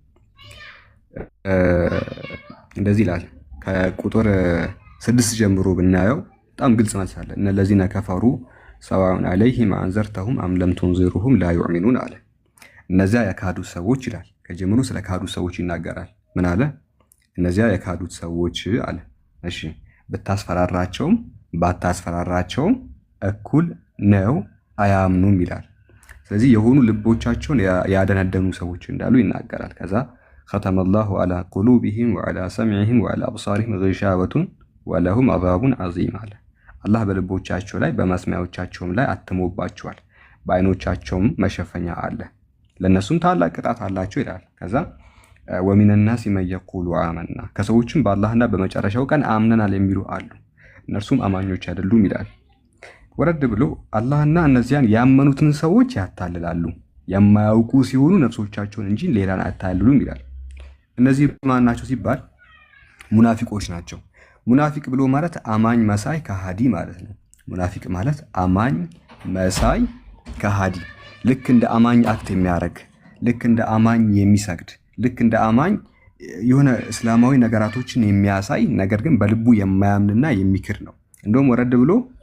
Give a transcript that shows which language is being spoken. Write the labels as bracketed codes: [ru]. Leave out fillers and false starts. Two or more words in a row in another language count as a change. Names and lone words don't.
[am] እንደዚህ ይላል። ከቁጥር 6 ጀምሮ ብናየው በጣም ግልጽ መልስ አለ። [ar] إن الذين كفروا سواء عليهم أأنذرتهم أم لم تنذرهم لا يؤمنون [am] አለ። እነዚያ የካዱ ሰዎች ይላል። ከጀምሮ ስለ ካዱ ሰዎች ይናገራል። ምን አለ? እነዚያ የካዱት ሰዎች አለ። እሺ ብታስፈራራቸውም ባታስፈራራቸውም እኩል ነው፣ አያምኑም ይላል። ስለዚህ የሆኑ ልቦቻቸውን ያደነደኑ ሰዎች እንዳሉ ይናገራል። ከዛ [ar] ختم الله على قلوبهم وعلى سمعهم وعلى أبصارهم غشاوة ولهم عذاب عظيم [am] አለ። አላህ በልቦቻቸው ላይ በመስሚያዎቻቸውም ላይ አትሞባቸዋል፣ በአይኖቻቸውም መሸፈኛ አለ፣ ለነሱም ታላቅ ቅጣት አላቸው ይላል። ከዛ [ar] ومن الناس من يقول آمنا [am] ከሰዎችም በአላህና በመጨረሻው ቀን አምነናል የሚሉ አሉ፣ እነርሱም አማኞች አይደሉም ይላል። ወረድ ብሎ አላህና እነዚያን ያመኑትን ሰዎች ያታልላሉ፣ የማያውቁ ሲሆኑ ነፍሶቻቸውን እንጂ ሌላን አታልሉም ይላል። እነዚህ ማን ናቸው ሲባል ሙናፊቆች ናቸው። ሙናፊቅ ብሎ ማለት አማኝ መሳይ ከሃዲ ማለት ነው። ሙናፊቅ ማለት አማኝ መሳይ ከሃዲ፣ ልክ እንደ አማኝ አክት የሚያደርግ፣ ልክ እንደ አማኝ የሚሰግድ፣ ልክ እንደ አማኝ የሆነ እስላማዊ ነገራቶችን የሚያሳይ ነገር ግን በልቡ የማያምንና የሚክር ነው። እንደውም ወረድ ብሎ